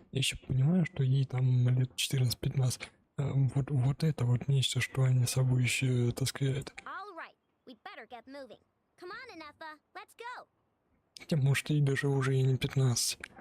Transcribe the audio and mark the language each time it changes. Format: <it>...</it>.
<ru>Я еще понимаю, что ей там лет 14-15. Вот это вот нечто, что они с собой еще таскают.</ru> <en>All right, we'd better get moving. Come on, Anefa, let's go.</en> <ru>Хотя, может, ей даже уже и не 15.</ru>